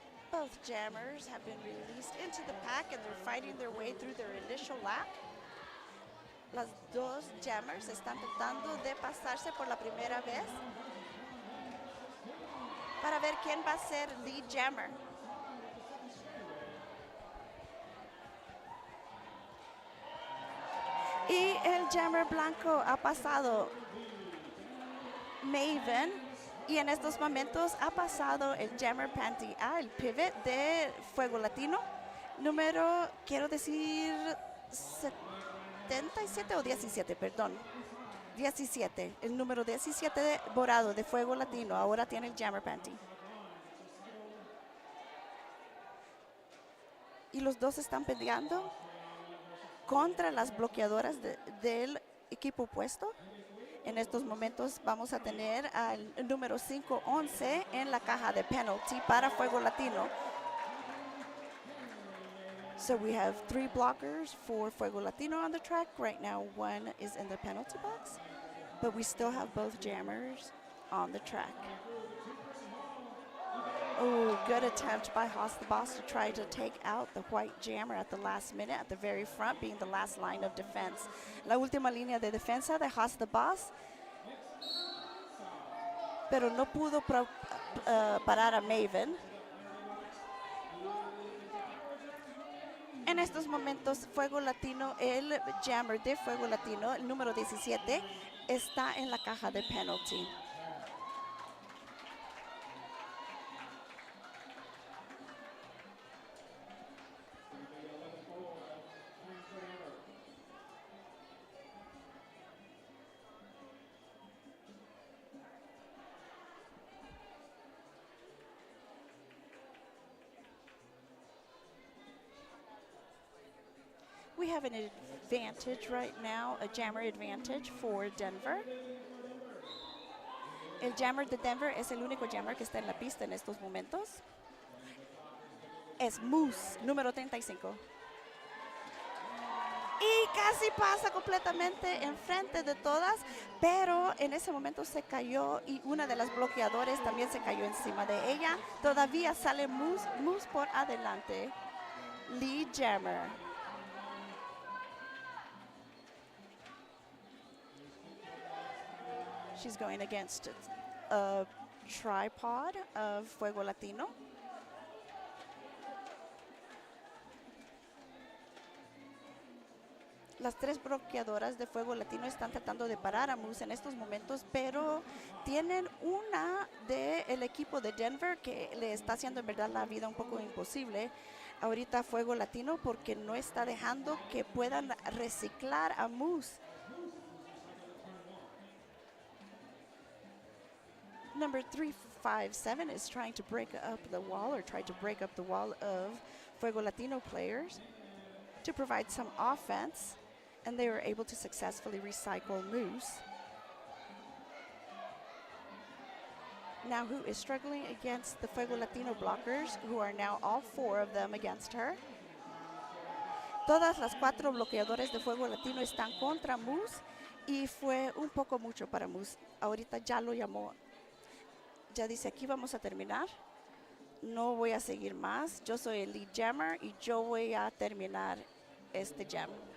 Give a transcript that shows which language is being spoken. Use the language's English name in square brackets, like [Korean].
[English] Both jammers have been released into the pack and they're fighting their way through their initial lap. [Spanish] Las dos jammers están tratando de pasarse por la primera vez para ver quién va a ser lead jammer. Y el jammer blanco ha pasado Maven y en estos momentos ha pasado el jammer panty al pivot de Fuego Latino. Número, quiero decir 77 o 17, perdón. 17, el número 17 morado de Fuego Latino ahora tiene el jammer panty. Y los dos están peleando contra las bloqueadoras del equipo opuesto. En estos momentos vamos a tener al número 5-11 en la caja de penalty para Fuego Latino. [English] So we have 3 blockers for Fuego Latino on the track. Right now, 1 is in the penalty box, but we still have both jammers on the track. Oh, good attempt by Haas the Boss to try to take out the white jammer at the last minute, at the very front, being the last line of defense. [Spanish] La última línea de defensa de Haas the Boss, pero no pudo parar a Maven. En estos momentos, Fuego Latino, el jammer de Fuego Latino, el número 17, está en la caja de penalty. [English] We have an advantage right now, a jammer advantage for Denver. [Spanish] El jammer de Denver es el único jammer que está en la pista en estos momentos. Es Moose, número 35. Y casi pasa completamente enfrente de todas, pero en ese momento se cayó y una de las bloqueadores también se cayó encima de ella. Todavía sale Moose por adelante. [English] Lead jammer. She's going against a tripod of Fuego Latino. [Spanish] Las 3 bloqueadoras de Fuego Latino están tratando de parar a Moose en estos momentos, pero tienen una del equipo de Denver que le está haciendo en verdad la vida un poco imposible ahorita Fuego Latino porque no está dejando que puedan reciclar a Moose. [English] Number 357 is trying to break up the wall or tried to break up the wall of Fuego Latino players to provide some offense, and they were able to successfully recycle Moose. Now who is struggling against the Fuego Latino blockers, who are now all 4 of them against her. [Spanish] Todas las 4 bloqueadores de Fuego Latino están contra Moose y fue un poco mucho para Moose. Ahorita ya lo llamó. Ya dice, aquí vamos a terminar. No voy a seguir más. Yo soy el lead jammer y yo voy a terminar este jam.